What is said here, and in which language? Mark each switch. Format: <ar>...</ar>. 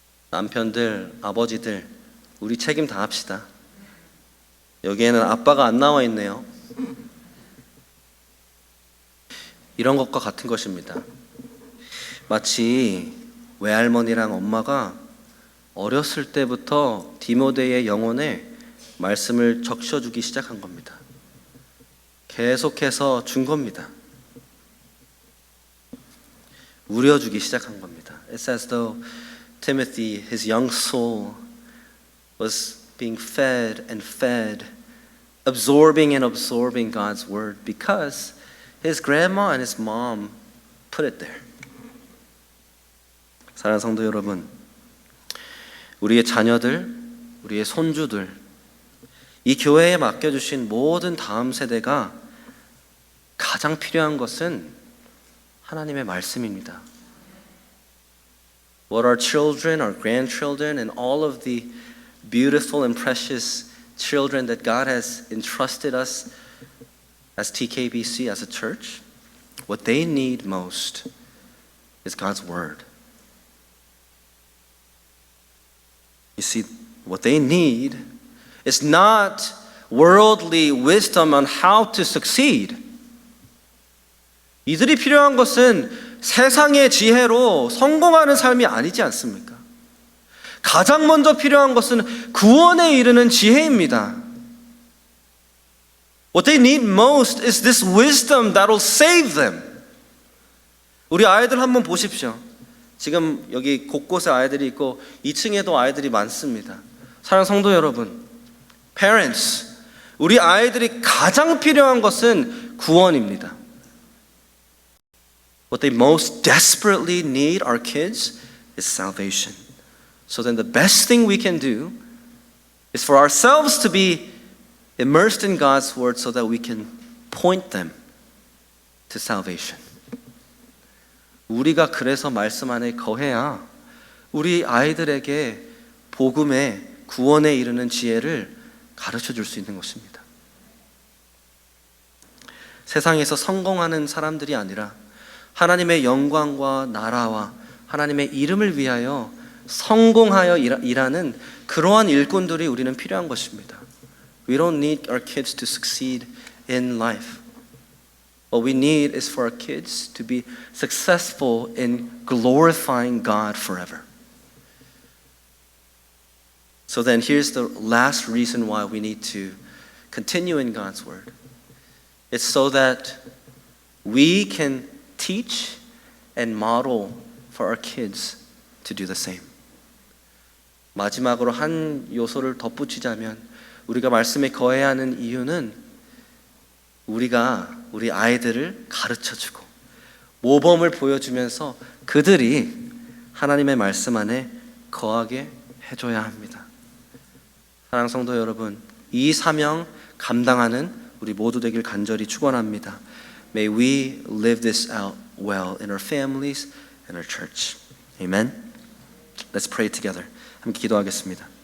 <ko>남편들, 아버지들, 우리 책임 다 합시다. 여기에는 아빠가 안 나와 있네요. 이런 것과 같은 것입니다. 마치 외할머니랑 엄마가 어렸을 때부터 디모데의 영혼에 말씀을 적셔주기 시작한 겁니다. 계속해서 준 겁니다. 우려주기 시작한 겁니다.</ko> <en>It's as though Timothy, his young soul, was being fed and fed, absorbing and absorbing God's word because his grandma and his mom put it there.</en> <ko>사랑하는 성도 여러분, 우리의 자녀들, 우리의 손주들, 이 교회에 맡겨주신 모든 다음 세대가 가장 필요한 것은 하나님의 말씀입니다.</ko> <en>What our children, our grandchildren, and all of the beautiful and precious children that God has entrusted us as TKBC, as a church, what they need most is God's word. You see, what they need is not worldly wisdom on how to succeed.</en> <ko>이들이 필요한 것은 세상의 지혜로 성공하는 삶이 아니지 않습니까? 가장 먼저 필요한 것은 구원에 이르는 지혜입니다.</ko> <en>What they need most is this wisdom that will save them.</en> <ko>우리 아이들 한번 보십시오. 지금 여기 곳곳에 아이들이 있고 2층에도 아이들이 많습니다. 사랑하는 성도 여러분, parents, 우리 아이들이 가장 필요한 것은 구원입니다.</ko> <en>What they most desperately need, our kids, is salvation. So then the best thing we can do is for ourselves to be immersed in God's word so that we can point them to salvation.</en> <ko>우리가 그래서 말씀 안에 거해야 우리 아이들에게 복음의 구원에 이르는 지혜를 가르쳐 줄 수 있는 것입니다. 세상에서 성공하는 사람들이 아니라 하나님의 영광과 나라와 하나님의 이름을 위하여 성공하여 일하는 그러한 일꾼들이 우리는 필요한 것입니다.</ko> <en>We don't need our kids to succeed in life. What we need is for our kids to be successful in glorifying God forever. So then here's the last reason why we need to continue in God's word. It's so that we can teach and model for our kids to do the same.</en> <ko>마지막으로 한 요소를 덧붙이자면 우리가 말씀에 거해야 하는 이유는 우리가 우리 아이들을 가르쳐주고 모범을 보여주면서 그들이 하나님의 말씀 안에 거하게 해줘야 합니다. 사랑하는 성도 여러분, 이 사명 감당하는 우리 모두 되길 간절히 축원합니다.</ko> <en>May we live this out well in our families and our church. Amen. Let's pray together.</en> <ko>함께 기도하겠습니다.</ko>